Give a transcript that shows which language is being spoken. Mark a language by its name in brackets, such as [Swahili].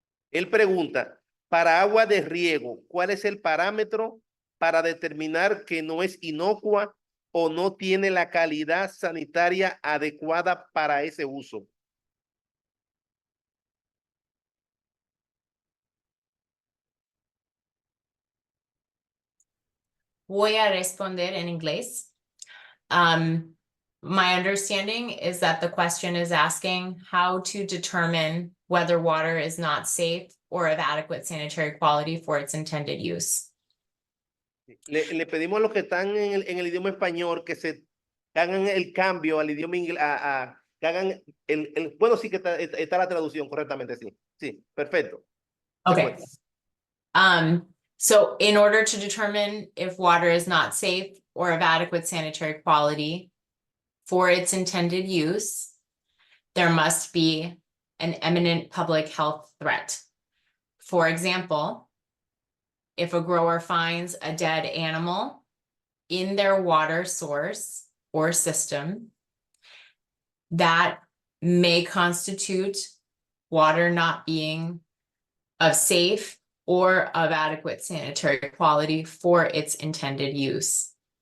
[Spanish] Él pregunta, para agua de riego, ¿cuál es el parámetro para determinar que no es inocua o no tiene la calidad sanitaria adecuada para ese uso? Voy a responder en inglés. [English] My understanding is that the question is asking how to determine whether water is not safe or of adequate sanitary quality for its intended use. [Spanish] Le pedimos a los que están en el idioma español que hagan el cambio al idioma inglés, que hagan bueno, sí que está la traducción correctamente, sí. Sí, perfecto. [English] Okay. So in order to determine if water is not safe or of adequate sanitary quality for its intended use, there must be an imminent public health threat. For example, if a grower finds a dead animal in their water source or system, that may constitute water not being of safe or of adequate sanitary quality for its intended use.